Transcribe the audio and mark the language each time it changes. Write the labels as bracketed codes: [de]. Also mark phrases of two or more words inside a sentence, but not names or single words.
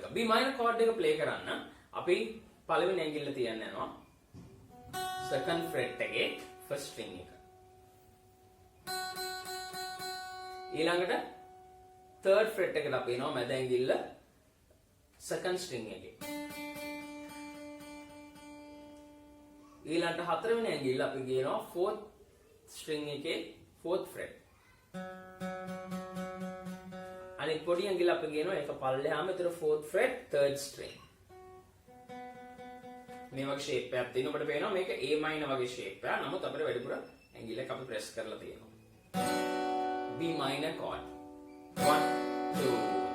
[en] B minor chord [si] එක play කරන්න අපි පළවෙනි ඇඟිල්ල තියන්න යනවා [en] second fret [si] එකේ [en] first string [si] එක. ඊළඟට [en] third fret [si] එකට අපි එනවා මැද ඇඟිල්ල [en] second string [si] එකේ. ඊළඟට හතරවෙනි ඇඟිල්ල අපි ගේනවා [en] fourth string [si] එකේ [en] fourth fret. [si] අනිත් පොඩි ඇඟිල්ල අපි ගේනවා ඒක පල්ලෙහාම ඒතර [en] fourth fret third string. [si] මේ වගේ shape එකක් තියෙන ඔබට පේනවා මේක A minor වගේ shape එකක්. නමුත් අපිට වැඩිපුර ඇඟිල්ල එක අපි press කරලා තියෙනවා. [en] B minor chord 1 2